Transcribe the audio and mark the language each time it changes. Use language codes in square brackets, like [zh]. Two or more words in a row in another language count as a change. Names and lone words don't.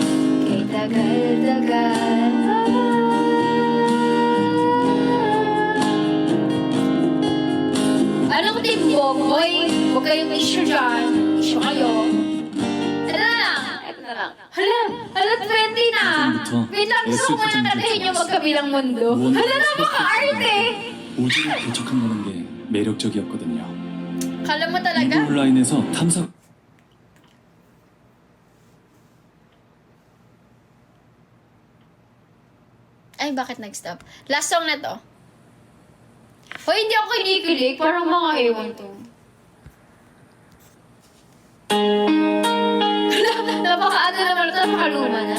[tl] Kay tagal-tagal. Anong timbong? Boy, huwag kayong issue dyan. Issue kayo. Ito na lang. Ito na lang. Hala, 20 na. Wait lang, gusto ko muna tatahin yung magkabilang mundo. Hala, napaka-arte. [ko] 오지를 도착한다는 게 매력적이었거든요. [tl] Kala mo talaga? [ko] 이브 온라인에서 탐사 [tl] Ay, bakit nag-stop? [en] Last song [tl] na to. Hoy, hindi ako kinikilig. Parang mga ewan to. Napaka-ano naman ito, napakaluma na.